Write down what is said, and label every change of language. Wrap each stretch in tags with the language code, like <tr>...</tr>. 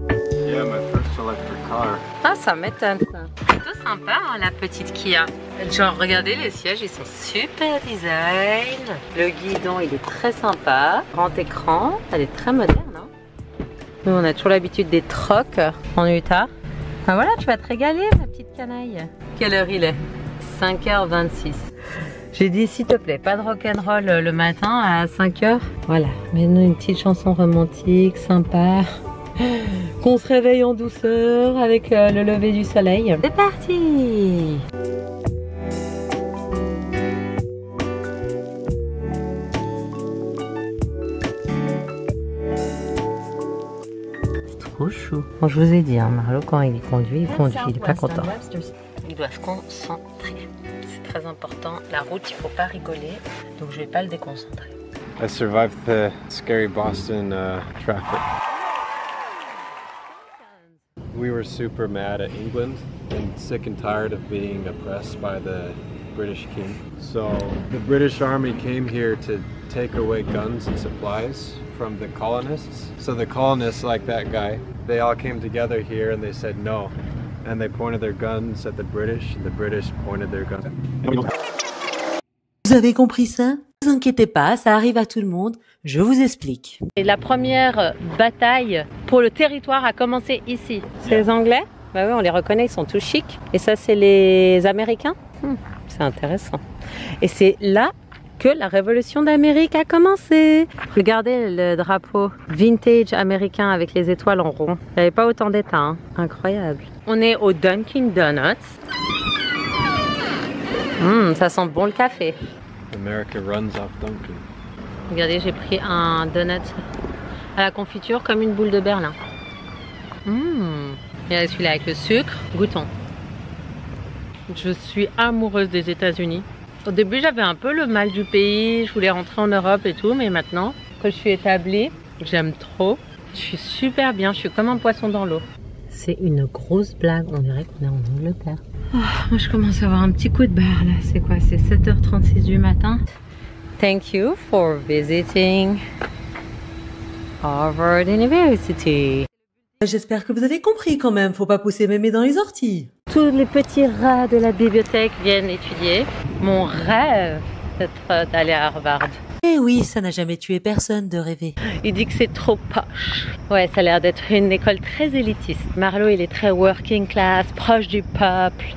<en>Yeah, my first electric car.</en> <fr>Ah, ça m'étonne ça. Plutôt sympa, la petite Kia. Genre, regardez, les sièges, ils sont super design. Le guidon, il est très sympa. Grand écran, elle est très moderne. Hein. Nous, on a toujours l'habitude des trocs en Utah. Ah voilà, tu vas te régaler, ma petite canaille. Quelle heure il est? 5h26. J'ai dit, s'il te plaît, pas de rock'n'roll le matin à 5h. Voilà, mets-nous une petite chanson romantique, sympa. Qu'on se réveille en douceur avec le lever du soleil. C'est parti! trop chou. Bon, je vous ai dit, hein, Marlo, quand il conduit, il est pas content. Il doit se concentrer. C'est très important. La route, il faut pas rigoler, donc je vais pas le déconcentrer.</fr> <en>I survived the scary Boston traffic. We were super mad at England and sick and tired of being oppressed by the British king. So the British army came here to take away guns and supplies from the colonists. So the colonists, like that guy, they all came together here and they said no. And they pointed their guns at the British, and the British pointed their guns.</en> <fr>Vous avez compris ça? Ne vous inquiétez pas, ça arrive à tout le monde. Je vous explique. Et la première bataille pour le territoire a commencé ici. C'est les Anglais? Bah oui, on les reconnaît, ils sont tous chics. Et ça, c'est les Américains? C'est intéressant. Et c'est là que la révolution d'Amérique a commencé. Regardez le drapeau vintage américain avec les étoiles en rond. Il n'y avait pas autant d'états, hein. Incroyable. On est au Dunkin' Donuts. Ça sent bon le café.</fr> <en>America runs off Dunkin'.</en> <fr>Regardez, j'ai pris un donut à la confiture comme une boule de Berlin. Et celui-là avec le sucre, goûtons. Je suis amoureuse des États-Unis. Au début, j'avais un peu le mal du pays, je voulais rentrer en Europe et tout, mais maintenant que je suis établie, j'aime trop. Je suis super bien, je suis comme un poisson dans l'eau. C'est une grosse blague, on dirait qu'on est en Angleterre. Oh, moi, je commence à avoir un petit coup de barre là. C'est quoi? C'est 7h36 du matin.</fr> <en>Thank you for visiting Harvard University.</en> <fr>J'espère que vous avez compris quand même, faut pas pousser mémé dans les orties. Tous les petits rats de la bibliothèque viennent étudier. Mon rêve d'être d'aller à Harvard. Eh oui, ça n'a jamais tué personne de rêver. Il dit que c'est trop poche. Ouais, ça a l'air d'être une école très élitiste. Marlo, il est très working class, proche du peuple.</fr>